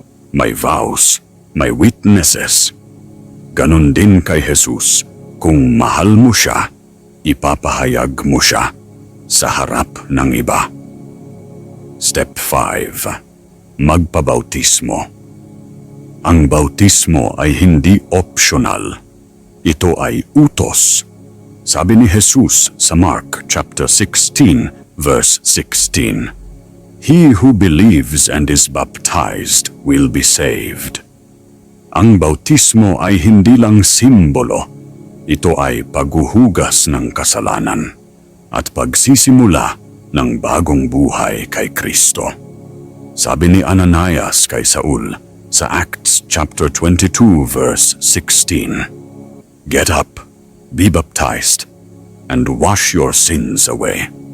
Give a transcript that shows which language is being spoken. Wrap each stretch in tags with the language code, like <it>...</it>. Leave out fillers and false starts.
<tl>May vows, may witnesses. Ganon din kay Jesus, kung mahal mo siya, ipapahayag mo siya sa harap ng iba. Step 5. Magpabautismo. Ang bautismo ay hindi optional. Ito ay utos. Sabi ni Jesus sa</tl> <en>Mark chapter 16 verse 16, he who believes and is baptized will be saved.</en> <tl>Ang bautismo ay hindi lang simbolo. Ito ay paghuhugas ng kasalanan at pagsisimula ng bagong buhay kay Kristo. Sabi ni Ananias kay Saul sa</tl> <en>Acts chapter 22 verse 16, get up, be baptized, and wash your sins away.</en>